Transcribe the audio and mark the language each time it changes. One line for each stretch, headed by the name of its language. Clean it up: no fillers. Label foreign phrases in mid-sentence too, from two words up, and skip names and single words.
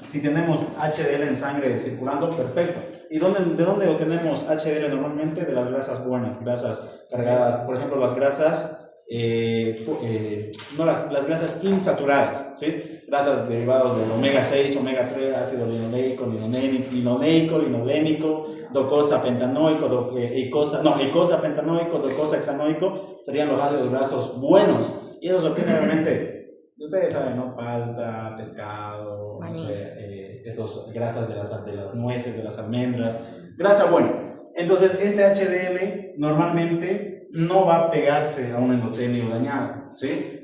Spanish: Si tenemos HDL en sangre circulando, perfecto. ¿Y de dónde obtenemos HDL normalmente? De las grasas buenas, grasas cargadas, por ejemplo, las grasas, las grasas insaturadas, ¿sí? Grasas derivadas del omega 6, omega 3, ácido linoleico, linolénico, docosa pentanoico, eicosa pentanoico, docosa hexanoico, serían los ácidos grasos buenos. Y eso se obtiene realmente, ustedes saben, ¿no? Palta, pescado, no sé, estas grasas de las nueces, de las almendras, grasa buena. Entonces, este HDL normalmente no va a pegarse a un endotelio dañado, ¿sí?